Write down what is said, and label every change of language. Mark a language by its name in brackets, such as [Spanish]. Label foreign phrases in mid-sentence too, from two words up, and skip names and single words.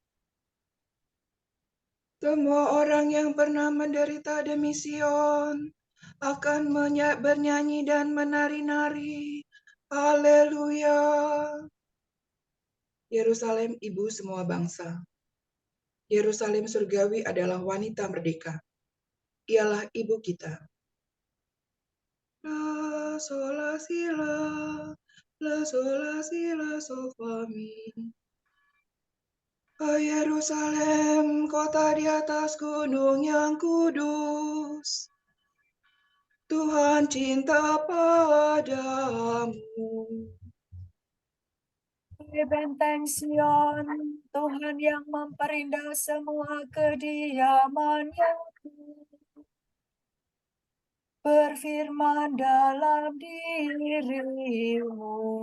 [Indonesian] Semua orang yang pernah menderita demi Sion akan bernyanyi dan menari-nari. Haleluya. Yerusalem, ibu semua bangsa. Yerusalem surgawi adalah wanita merdeka. Ialah ibu kita. La, sola, si, la, sola, si, la, so, fa, mi. Oh Yerusalem, kota di atas gunung yang kudus. Tuhan cinta padamu. Di benteng Sion, Tuhan yang memperindah semua kediamannya, berfirman dalam dirimu.